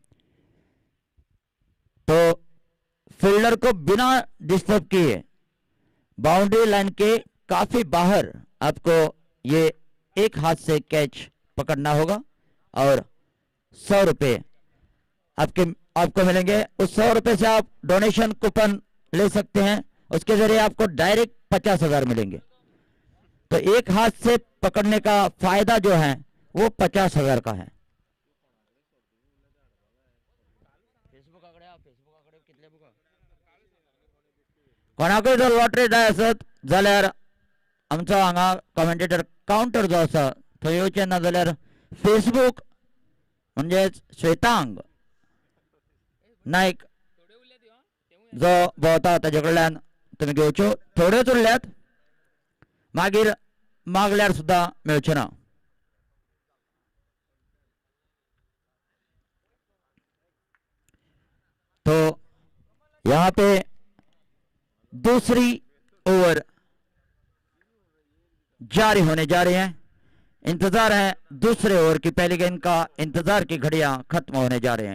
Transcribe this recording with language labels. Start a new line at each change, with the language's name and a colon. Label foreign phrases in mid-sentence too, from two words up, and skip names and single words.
Hindi: तो फील्डर को बिना डिस्टर्ब किए
English: boundary line
Hindi: के काफी बाहर आपको ये एक हाथ से कैच पकड़ना होगा और 100 रुपये आपको मिलेंगे। उस 100 रुपये से आप
English: donation coupon
Hindi: ले सकते हैं, उसके जरिए आपको डायरेक्ट 50,000 मिलेंगे। तो एक हाथ से पकड़ने का फायदा जो है वो 50,000 का है।
Konkani: कोणाकय जर लॉटरी जाय आसत जाल्यार आमचो हांगा
English: commentator counter
Konkani: जो आसा थंय येवचें ना जाल्यार फेसबूक म्हणजेच श्वेतांग नायक जो भोंवता ताजे कडल्यान तुमी घेवच्यो। थोड्योच उरल्यात, मागीर मागल्यार सुद्दां मेळच्यो ना।
Hindi: तो यहाँ पे दूसरी ओवर जारी होने जा रही हैं। इंतजार है दूसरे ओवर की, पहली गेंद का इंतजार की घड़ियां खत्म होने जा रहे हैं।